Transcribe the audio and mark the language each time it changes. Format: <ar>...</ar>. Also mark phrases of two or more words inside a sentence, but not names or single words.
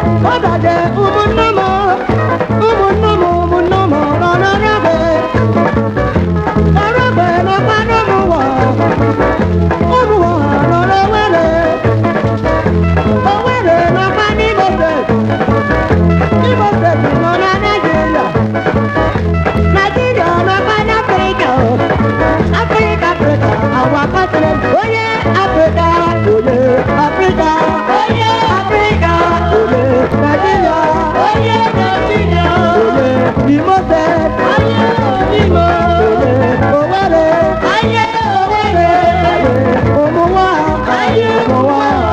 <ig>Ọ gaje ụmụnne m, ụmụnne m, ụmụnne m, nọ n'Aragbe. Aragbe na-akpa n'ụmụ ụwa. Ụmụ ụwa nọ n'Owerri. Owerri na-akpa n'Imo Steeti. Imo Steeti nọ na Nigeria.</ig> <en>Nigeria, my fine Africa, oh. Africa, Africa, our continent. Oh yeah, Africa, oh yeah, Africa. Oh yeah, Africa, oh yeah, Nigeria. Oh yeah, Nigeria. Oh yeah, Imo State. Oh yeah, Imo. Oh yeah, Owerri. Oh yeah.</en> <ig>Ụmụ nwa, ụmụ nwa.</ig>